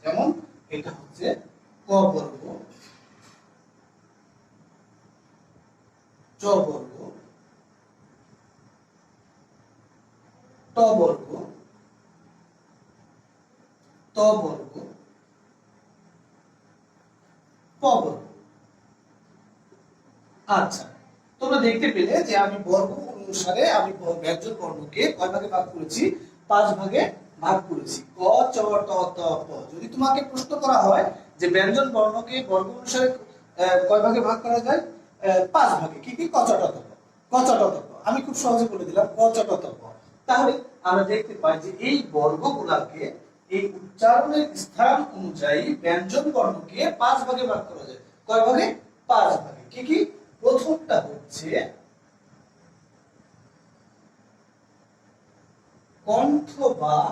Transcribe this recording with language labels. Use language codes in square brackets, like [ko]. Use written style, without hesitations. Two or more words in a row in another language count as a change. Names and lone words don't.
[bn] যেমন এটা হচ্ছে ক বর্গ, চ বর্গ, ট বর্গ, ত বর্গ, প বর্গ। আচ্ছা, তোমরা দেখতে পেলে যে আমি বর্গ অনুসারে আমি ব্যঞ্জন বর্ণকে কয় ভাগে ভাগ করেছি? 5 ভাগে ভাগ করেছি। ক, চ, ট, ত, প। যদি তোমাকে প্রশ্ন করা হয় যে ব্যঞ্জন বর্ণকে বর্গ অনুসারে কয় ভাগে ভাগ করা যায়? 5 ভাগে। কি কি? ক, চ, ট, ত, প। ক, চ, ট, ত, প। আমি খুব সহজে বলে দিলাম, ক, চ, ট, ত, প। তাহলে আমরা দেখতে পাই যে এই বর্গগুলোকে এই উচ্চারণের স্থান অনুযায়ী ব্যঞ্জন বর্ণকে 5 ভাগে ভাগ করা যায়। কয় ভাগে? 5 ভাগে। কি কি? প্রথমটা হচ্ছে কণ্ঠ বা